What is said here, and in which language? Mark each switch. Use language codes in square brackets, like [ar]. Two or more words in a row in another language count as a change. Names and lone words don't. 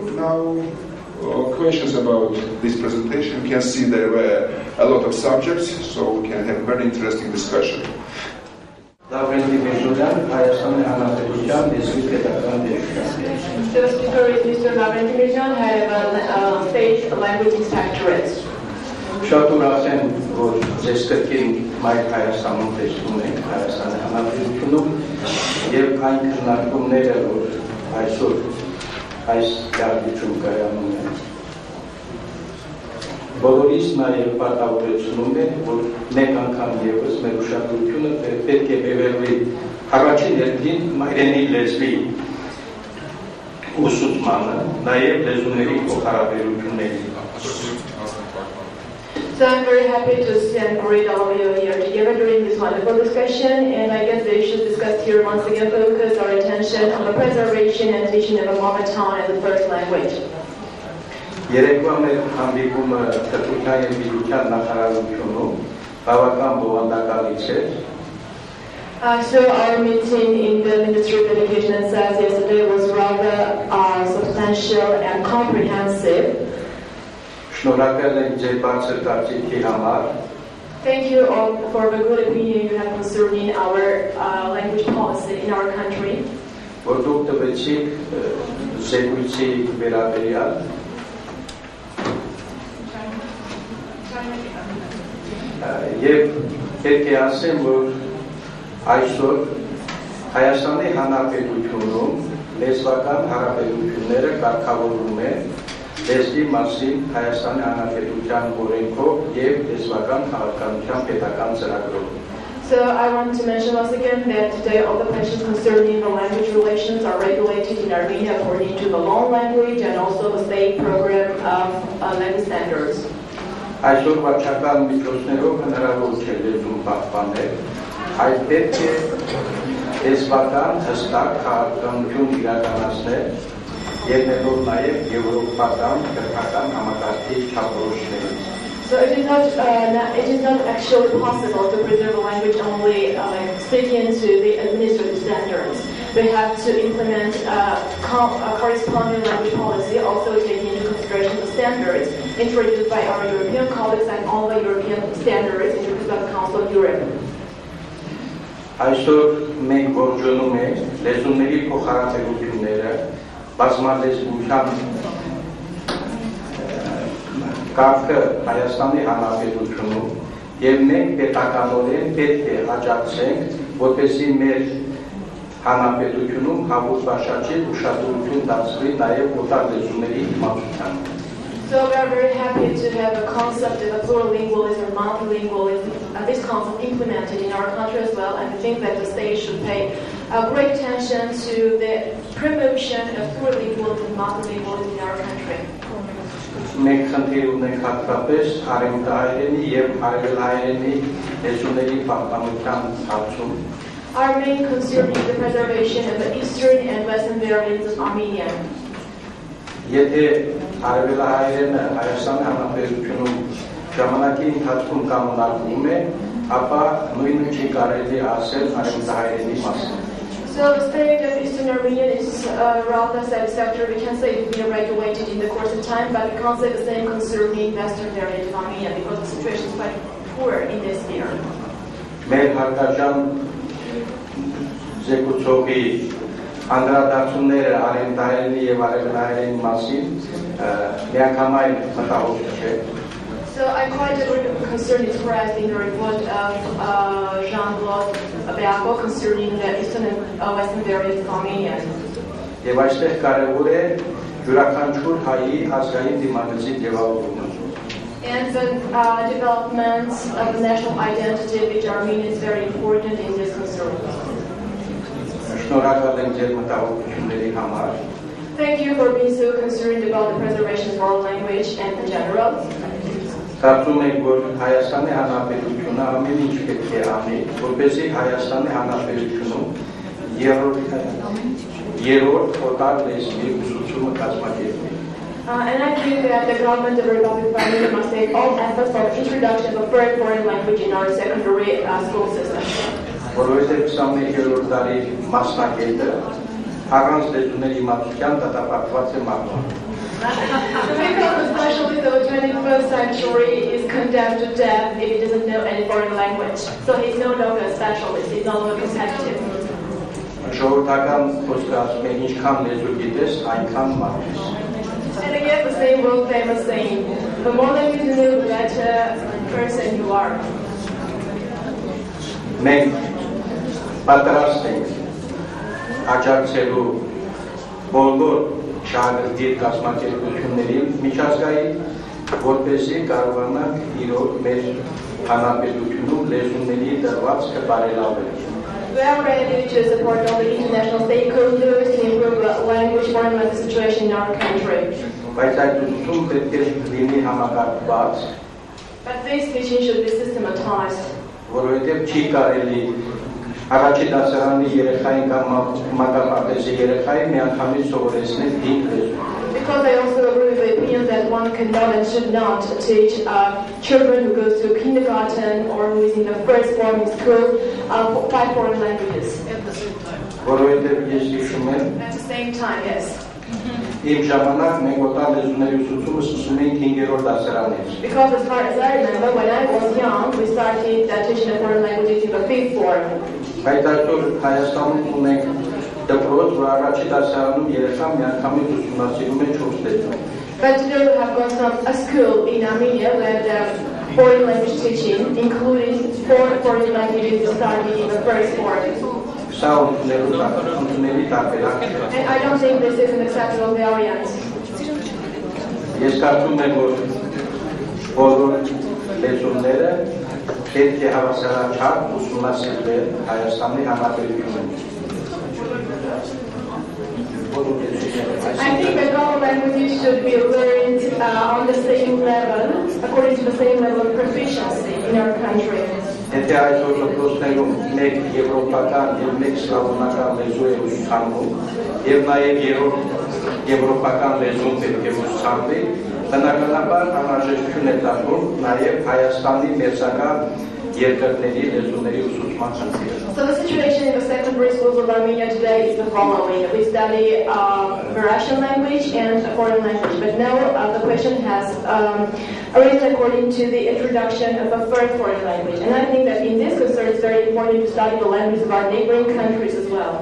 [en] Now, questions about this presentation. You can see there were a lot of subjects, so we can have a very interesting discussion. The speaker is Mr. Lavrenti Mirjan, head of State Language Inspectorate. [hy] Շատ ուրախ եմ, որ ձեզ կրկին Մայր Հայաստանում տեսնում ենք Հայաստանի Հանրապետությունում եւ այն քննարկումները, որ այսօր այս դեպքում կայանում են։ Բոլորիս նաև պատահեցնում է, որ մեկ անգամ եւս մեր ուշադրությունը պետք է բերվի առաջին հերթին մայրենի լեզվի ուսուցմանը, նաև լեզուների փոխհարաբերությունների։ [en] So I'm very happy to see and greet all of you here together during this wonderful discussion, and I guess the issues discussed here once again focus our attention on the preservation and teaching of a mother tongue as the first language. [hy] Երեկվա մեր հանդիպումը Կրթության և Գիտության նախարարությունում բավական բովանդակալից էր։ [en] So our meeting in the Ministry of Education and Science yesterday was rather substantial and comprehensive. [hy] Շնորհակալ եմ ձեր բարձր կարծիքի համար։ [en] Thank you all for the good opinion you have concerning our language policy in our country. [hy] Որ դուք տվեցիք զեկույցի վերաբերյալ եւ պետք է ասեմ, որ այսօր Հայաստանի Հանրապետությունում լեզվական հարաբերությունները կարգավորվում են լեզվի մասին Հայաստանի Հանրապետության օրենքով եւ լեզվական քաղաքականության պետական ծրագրով։ [en] So I want to mention once again that today all the questions concerning the language relations are regulated in Armenia according to the law language and also the state program of language standards. [hy] Այսօր վարչական միջոցներով հնարավոր չէ լեզուն պահպանել, այդ պետք է լեզվական հստակ քաղաքականություն իրականացնել եւ ներող նաեւ եվրոպական կրթական համակարգի չափորոշիչներից։ [en] So it is not actually possible to preserve a language only sticking to the administrative standards. We have to implement a corresponding language policy, also taking into consideration the standards introduced by our European colleagues and all the European standards introduced by the Council of Europe. [hy] Այսօր մենք ողջունում ենք լեզուների փոխհարաբերությունները, բազմալեզվության կարգը Հայաստանի Հանրապետությունում եւ մենք պետականորեն պետք է աջակցենք, որպեսզի մեր հանրապետությունում հավուր-բաշաճի ուշադրություն դարձվի նաեւ օտար լեզուների իմացությանը։ [en] So we are very happy to have a concept of a plurilingualism, multilingualism, this concept implemented in our country as well, and I think that the state should pay great attention to the promotion of plurilingualism, multilingualism in our country. [hy] Մենք խնդիր ունենք հատկապես արևմտահայերենի եւ արևելահայերենի լեզուների պահպանության հարցում։ [en] Our main concern is the preservation of the eastern and western variants of Armenian. [hy] Եթե արևելահայերենը Հայաստանի Հանրապետությունում ժամանակի ընթացքում կանոնարկվում է, ապա նույնը չի կարելի ասել արևմտահայերենի մասին։ [en] So the state of Eastern Armenia is rather satisfactory. We can say it will be regulated in the course of time, but we can't say the same concerning Western area of Armenia because the situation is quite poor in this year. [hy] Մեր հարկաժամ զեկուցողի անդրադարձումները արևմտահայերենի եւ արևելահայերենի մասին միանգամայն մտահոգ չէ. [en] So I quite agree with the concern expressed in the report of Jean-Claude Beako concerning the eastern and western areas of Armenia. [hy] Եվ այստեղ կարևոր է յուրաքանչյուր հայի ազգային դիմանկարի ձևավորումը. [en] And the development of the national identity which Armenia is very important in this concern. [hy] Շնորհակալ եմ ձեր մտահոգությունների համար. [en] Thank you for being so concerned about the preservation of our language and in general. [hy] Կարծում եք, որ Հայաստանի Հանրապետությունը ամեն ինչ պետք է անի, որպեսզի Հայաստանի Հանրապետությունում երրորդ օտար լեզվի ուսուցումը կազմակերպվի. [en] And I think that the government of the Republic of Armenia must take all efforts for the introduction of a third foreign language in our secondary school system. [hy] Որովհետև 21-րդ դարի մասնակետը առանց լեզուների իմացության դատապարտված է մահվան. [en] Because especially the 21st century is condemned to death if it doesn't know any foreign language. So he's no longer a specialist, he's no longer competitive. [hy] Ժողովրդական խոսքը ասում է ինչքան լեզու գիտես, այնքան մարդ ես. [en] And again the same world famous saying, the more language you know, the better person you are. [hy] Մենք պատրաստ ենք աջակցելու բոլոր շահագրգիռ կազմակերպություններին միջազգային, որպեսզի կարողանանք իրոք մեր հանրապետությունում լեզուների դրվածքը բարելավել. [en] We are ready to support all the international stakeholders to improve the language foreign situation in our country. [hy] Բայց այդ ուսուցում պետք է լինի համակարգված. [en] But this teaching should be systematized. [hy] Որովհետև չի կարելի առաջի դասարանի երեխային կամ մակապարտեզի երեխային միանգամից սովորեցնել 5 լեզու. [en] Because I also agree with the opinion that one cannot and should not teach children who go to kindergarten or who is in the first form in school 5 foreign languages. At the same time. [hy] Որովհետև ես հիշում եմ, [en] At the same time, yes. [hy] Իմ ժամանակ մենք օտար լեզուների ուսուցումը սկսում էինք 5-րդ դասարանից. [en] Because as far as I remember, when I was young, we started teaching the foreign languages in the 5th form. [hy] Բայց այսօր Հայաստանում ունենք դպրոց, որ առաջի դասարանում երեխան միանգամից ուսումնասիրում է 4 լեզու. [en] But today we have got a school in Armenia where the foreign language teaching, including 4 foreign languages, started in the 1st form. [hy] Սա ընդունելի տարբերակ չէ. [en] And I don't think this is an acceptable variant. [hy] Ես կարծում եմ, որ բոլոր լեզուները պետք է հավասարաչափ ուսումնասիրվեն Հայաստանի Հանրապետությունում. [en] I think that all languages should be learned on the same level, according to the same level of proficiency in our country. [hy] Եթե այսօր դպրոցներում մեկ եվրոպական և մեկ սլավոնական լեզու է ուսուցանում, և նաև երրորդ եվրոպական լեզուն պետք է ուսուցանվի, բնականաբար անհրաժեշտություն է տալու նաև Հայաստանի մերձակա երկրների լեզուների ուսուցման խնդիրը. [en] So the situation in the secondary schools of Armenia today is the following. We study the Russian language and a foreign language, but now the question has arisen according to the introduction of a third foreign language. And I think that in this concern it's very important to study the languages of our neighboring countries as well.